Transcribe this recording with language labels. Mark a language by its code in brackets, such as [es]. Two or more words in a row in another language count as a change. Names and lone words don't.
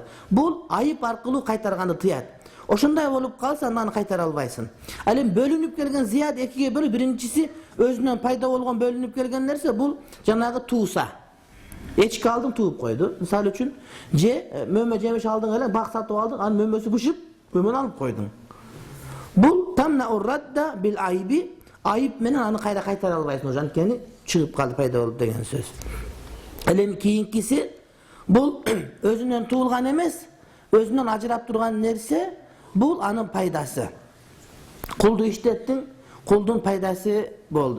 [ky] Бул айып аркылуу кайтарганды тыят. Ошондой болуп калса, аны кайтара албайсың. Ал эми бөлүнүп келген зият экиге бөлүп, биринчиси өзүнөн пайда болгон бөлүнүп келген нерсе, бул жанагы тууса. Эчки алдың, тууп койду. Мисалы үчүн, же мөмө жемиш алдың эле, бак сатып алдың, анын мөмөсү бышып, мөмөнү алып койдуң. Бул [ar] تمنع الرد بالعيب, [ky] айып менен аны кайда кайтара албайсың, ошо анткени чыгып калды, пайда болду деген сөз. Ал эми кийинкиси бул өзүнөн туулган эмес, өзүнөн ажырап турган нерсе, бул анын пайдасы. Кулду иштеттиң, кулдун пайдасы болду.